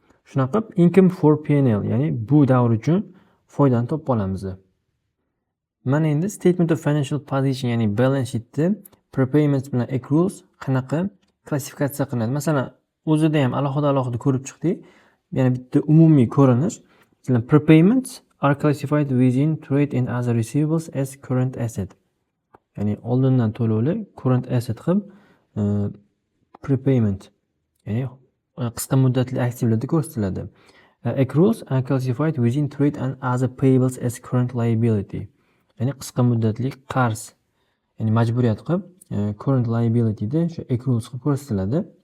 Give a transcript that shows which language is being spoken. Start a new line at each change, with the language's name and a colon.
Uzbek: Shunaqa income for P&L, ya'ni bu davr uchun foydani topib olamiz. Mana endi statement of financial position, ya'ni balance sheetda prepayments bilan accruals qanaqa klassifikatsiya qilinadi. Masalan, o'zida ham alohida ko'rib chiqdik. Yana bitta umumiy ko'rinish. Masalan,
English: prepayments are classified within trade and other receivables as current asset.
Uzbek: Ya'ni oldindan to'lovlar current asset qilib prepayment, ya'ni qisqa muddatli aktivlarda ko'rsatiladi.
English: Accruals are classified within trade and other payables as current liability.
Uzbek: Ya'ni qisqa muddatli qarz, ya'ni majburiyat qilib current liability da shu accruals qilib ko'rsatiladi.